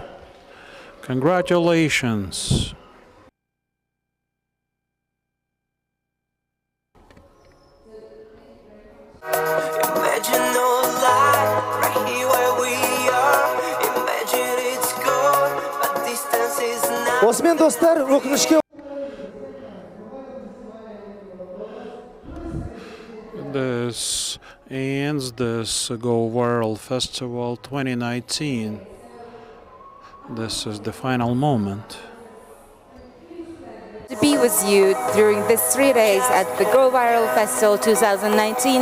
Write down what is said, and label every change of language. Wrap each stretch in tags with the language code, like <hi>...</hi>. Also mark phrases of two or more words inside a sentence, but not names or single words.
<en>Congratulations. Imagine no light right here where we are. Imagine it's gone, but distance is not.</en> <uz>Osman dostlar, o'qishga</uz> <en>This ends this Go Viral Festival 2019. This is the final moment. To be with you during these 3 days at the Go Viral Festival 2019.</en>